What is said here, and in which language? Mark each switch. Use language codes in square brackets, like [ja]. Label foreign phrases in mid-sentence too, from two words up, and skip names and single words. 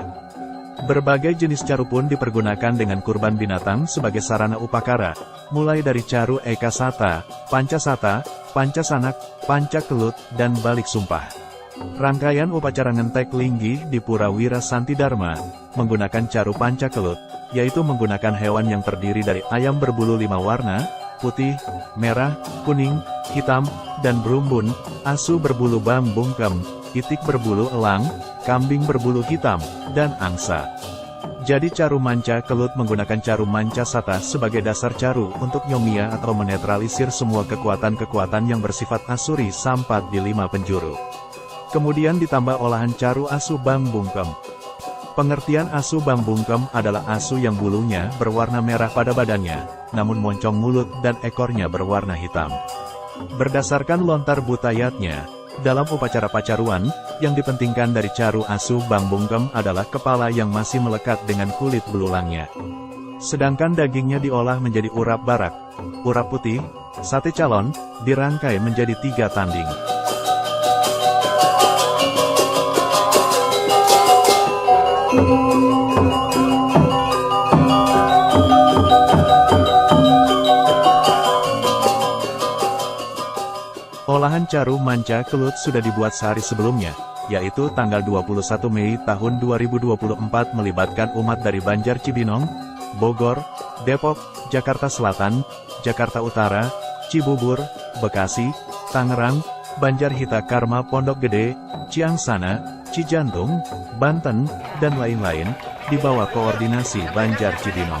[id] Berbagai jenis caru pun dipergunakan dengan kurban binatang sebagai sarana upakara, mulai dari caru eka sata, panca sata, panca sanak, panca kelut, dan balik sumpah. Rangkaian upacara ngentek linggi di Pura Wira Santi Dharma menggunakan caru panca kelut, yaitu menggunakan hewan yang terdiri dari ayam berbulu 5 warna, putih, merah, kuning, hitam, dan berumbun, asu berbulu bambungkem, itik berbulu elang, kambing berbulu hitam, dan angsa. Jadi caru manca kelut menggunakan caru manca sata sebagai dasar caru untuk nyomia atau menetralisir semua kekuatan-kekuatan yang bersifat asuri sampat di 5 penjuru. Kemudian ditambah olahan caru asu bambungkem. Pengertian asu bambungkem adalah asu yang bulunya berwarna merah pada badannya, namun moncong mulut dan ekornya berwarna hitam. Berdasarkan lontar butayatnya, dalam upacara pacaruan, yang dipentingkan dari caru asu bambungkem adalah kepala yang masih melekat dengan kulit belulangnya. Sedangkan dagingnya diolah menjadi urap barak, urap putih, sate calon, dirangkai menjadi 3 tanding. Olahan caru manca kelut sudah dibuat sehari sebelumnya, yaitu tanggal 21 Mei tahun 2024 melibatkan umat dari Banjar Cibinong, Bogor, Depok, Jakarta Selatan, Jakarta Utara, Cibubur, Bekasi, Tangerang, Banjar Hita Karma Pondok Gede, Ciangsana, Cijantung, Banten, dan lain-lain, di bawah koordinasi Banjar Cibinong.